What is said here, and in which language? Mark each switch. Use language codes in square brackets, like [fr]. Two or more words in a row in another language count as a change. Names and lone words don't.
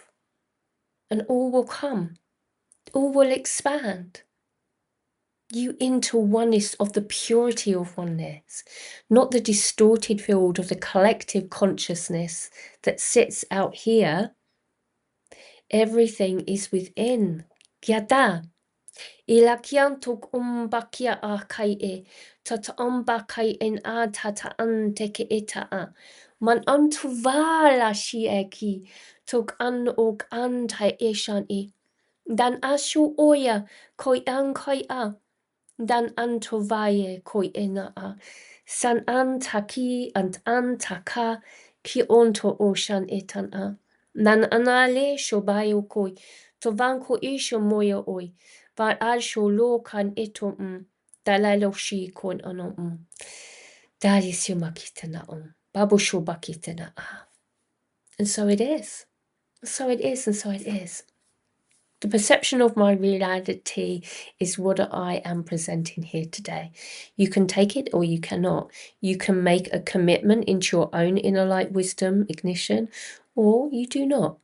[en] And all will come, all will expand. You into oneness of the purity of oneness, not the distorted field of the collective consciousness that sits out here. Everything is within. Gyada. Ilakian tok umbakia a kai e, tata umbakai en a tata an teke eta a. Man antuvala shieki, tok an og an tai eshan e. Dan ashu oya koi an koi a, dan antovaye koi ena a. San an taki and an taka ki onto oshan etan a. Dan anale shobayo koi, tovan ko isho moya oi, var al sholo kan eto dalalo shi kon ano Dadi sumakitana babu shobakitana a. And so it is. So it is, and so it is. The perception of my reality is what I am presenting here today. You can take it or you cannot. You can make a commitment into your own inner light wisdom ignition, or you do not.